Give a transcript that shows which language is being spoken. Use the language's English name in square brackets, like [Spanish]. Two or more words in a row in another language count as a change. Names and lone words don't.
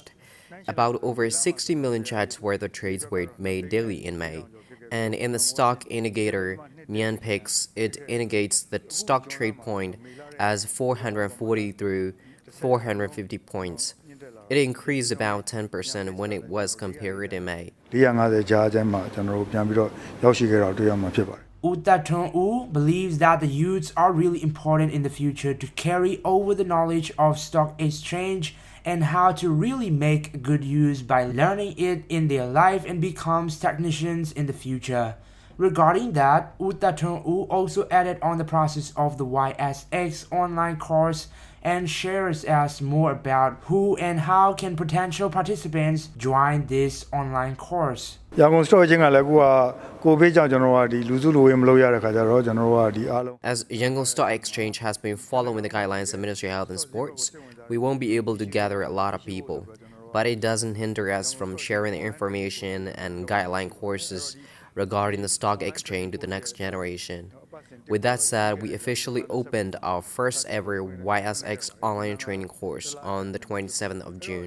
[English] About over 60 million chats worth of trades were made daily in May. And in the stock indicator, Myanpix, it indicates the stock trade point as 440 through 450 points. It increased about 10% when it was compared in May. [Burmese] 450 ကြားအကျဉ်းမှာကျွန်တော်တို့ပြန်ပြီးတော့ရောက်ရှိခဲ့တာတွေ့ရမှာဖြစ်ပါတယ် [English] Uttaton U believes that the youths are really important in the future to carry over the knowledge of stock exchange and how to really make good use by learning it in their life and becomes technicians in the future. Regarding that, Uttaton U also added on the process of the YSX online course and shares us more about who and how can potential participants join this online course. [Burmese] ရန်ကုန် [English] stock exchange [Burmese] ကလည်းအခုကကိုဗစ်ကြောင့်ကျွန်တော်တို့ကဒီလူစုလူဝေးမလုပ်ရတဲ့ခါကျတော့ကျွန်တော်တို့ကဒီအားလုံး [English] As Yangon Stock Exchange has been following the guidelines of Ministry of Health and Sports, we won't be able to gather a lot of people. But it doesn't hinder us from sharing the information and guideline courses regarding the stock exchange to the next generation. With that said, we officially opened our first ever YSX online training course on the 27th of June.